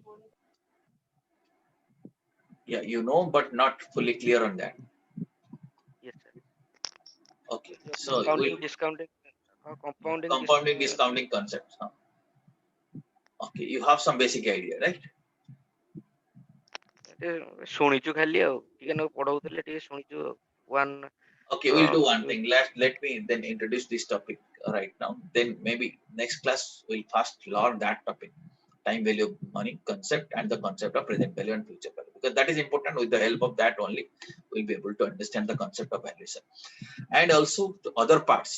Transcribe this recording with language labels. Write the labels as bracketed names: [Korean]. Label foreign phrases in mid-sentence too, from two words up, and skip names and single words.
[English] Yeah, you know, but not fully clear on that. Yes, sir. Okay, Your so compounding, we'll discounting, compounding, compounding discounting concepts. Huh? Okay, you have some basic idea, right? [Odia] ଶୁଣିଛୁ ଖାଲି ଆଉ ଟିକେ ନାକୁ ପଢଉଥିଲେ ଟିକେ ଶୁଣିଛୁ one [English] Okay, we'll do one thing. Let me then introduce this topic right now. Then maybe next class we'll first learn that topic, time value of money concept and the concept of present value and future value, because that is important. With the help of that only, we'll be able to understand the concept of valuation and also the other parts.